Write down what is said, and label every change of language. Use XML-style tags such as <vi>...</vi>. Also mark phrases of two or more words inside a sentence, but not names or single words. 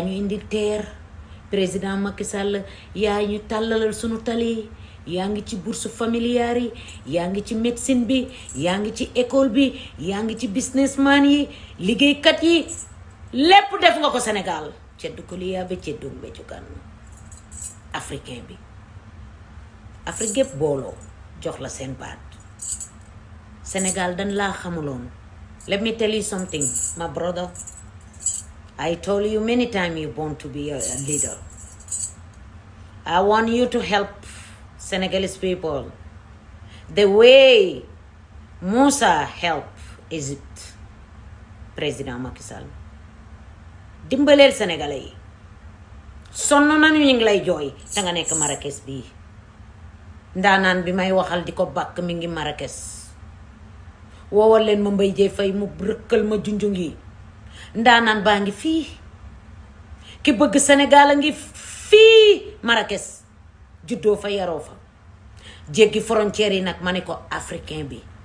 <wo>ñu indil TER président Macky Sall yaa ñu tàllalal sunu tali yaa ngi ci</wo> <fr>bourse familiale</fr> <wo>yi yaa ngi ci médecine bi yaa ngi ci école bi yaa ngi ci businessman yi liggéeykat yi lépp def nga ko Sénégal ceddu ko li yaa ba ceddu mbéccu kan africain bi Afrique yépp booloo jox la seen baat Sénégal dañ laa xamuloon</wo> <en>Let me tell you something, my brother. I told you many times you're born to be a leader. I want you to help Senegalese people the way Moussa helped Egypt, Président Macky Sall.</en> <wo>Dimbaleel Sénégalais yi sonn nañu ñu ngi lay jooy da nga nekk Marrakech bii ndaanaan bi may waxal di ko bàkk mi ngi Marrakech woowal leen ma Mbaye Dieye Faye mu rëkkal ma junjung yi ndaanaan baa ngi fii ki bëgg Sénégal a ngi fii Marrakech juddoo fa yaroo fa jéggi frontière yi nag ma ne ko africain bi</wo>